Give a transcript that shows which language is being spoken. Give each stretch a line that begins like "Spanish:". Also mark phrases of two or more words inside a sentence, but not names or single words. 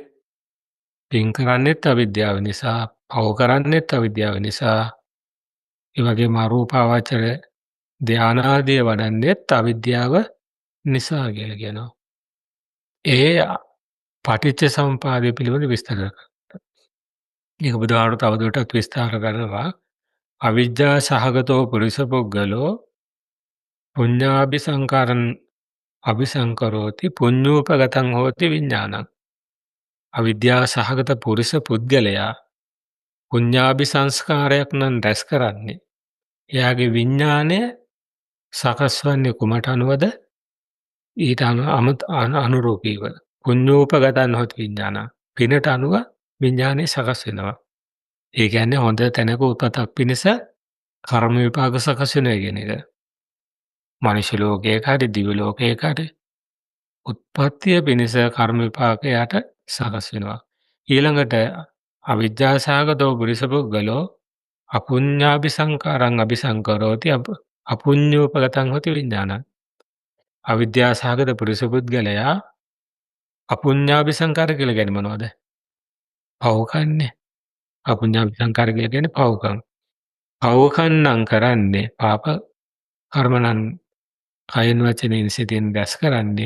Sinhala: පින් කරන්නේත් අවිද්‍යාව නිසා, පව් කරන්නේත් අවිද්‍යාව නිසා. ඒ වගේම අරූපාවචර ධානාදිය වඩන්නේත් අවිද්‍යාව නිසා කියලා කියනවා. ඒ පටිච්ච සමුප්පාදය පිළිබඳ විස්තර කරනවා. ඒක බුදුහාමුදුරුවෝ තවදුරටත් විස්තර කරනවා.
Pali: අවිජ්ජා සහගතෝ පුරිස පුද්ගලෝ පුඤ්ඤාභි සංකාරං අபிසංකරෝති පුඤ්ඤූපගතං හෝති විඥානං.
Sinhala: අවිද්‍යා සහගත පුරිස පුද්ගලයා පුඤ්ඤාභි සංස්කාරයක් නම් රැස් කරන්නේ. එයාගේ විඥානය සකස් වන්නේ කුමට අනුවද? ඊට අනුරූපීව.
Pali: පුඤ්ඤූපගතං හෝති විඥානං.
Sinhala: පිනට අනුව විඥානය සකස් වෙනවා. ඒ කියන්නේ හොඳ තැනක උපතක් පිණිස කර්ම විපාක සකස් වෙනවා කියන එක. මනුෂ්‍ය ලෝකයක හරි දිව්‍ය ලෝකයක හරි උත්පත්තිය පිණිස කර්ම විපාකයට සකස් වෙනවා. ඊළඟට
Pali: අවිජ්ජා සහගතෝ පුරිස පුද්ගලෝ අපුඤ්ඤාභි සංකාරං අபிසංකරෝති අපුඤ්ඤූපගතං හෝති විඥානං.
Sinhala: අවිද්‍යා සහගත පුරිස පුද්ගලයා අපුඤ්ඤාභි සංකාර කියලා කියන්නේ මොනවද? පව්කන්නේ. අපුඤ්ඤාභි සංකාර කියලා කියන්නේ පව්කම්. පව්කම්නම් කරන්නේ පාප කර්මනම් කයින් වචනෙන් සිතින් රැස් කරන්නේ.